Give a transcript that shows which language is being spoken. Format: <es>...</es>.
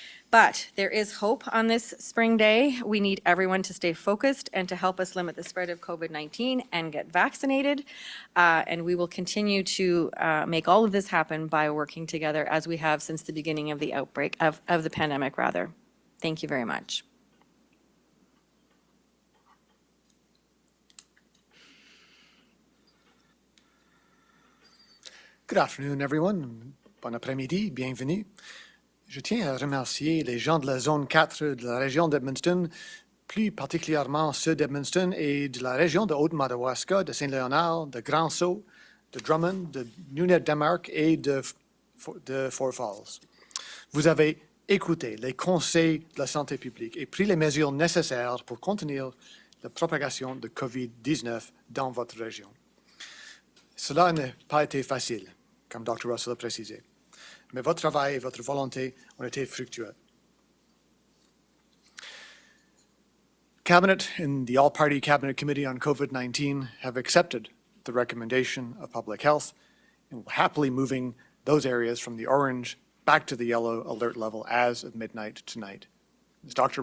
<en>But there is hope on this spring day. We need everyone to stay focused and to help us limit the spread of COVID-19 and get vaccinated, and we will continue to make all of this happen by working together as we have since the beginning of the outbreak, of the pandemic, rather. Thank you very much. Good afternoon, everyone.</en> <fr>Bon après-midi, bienvenue. Je tiens à remercier les gens de la zone 4 de la région d'Edmundston, plus particulièrement ceux d'Edmundston et de la région de Upper Madawaska, de Saint-Léonard, de Grand-Sault, de Drummond, de Nunavut et de Fort Falls. Vous avez écouté les conseils de la santé publique et pris les mesures nécessaires pour contenir la propagation de COVID-19 dans votre région. Cela n'a pas été facile, comme Dr. Russell a précisé, mais votre travail et votre volonté ont été fructueux.</fr> <en>Cabinet and the All-Party Cabinet Committee on COVID-19 have accepted the recommendation of Public Health and will happily moving those areas from the orange back to the yellow alert level as of midnight tonight. As Dr.</en>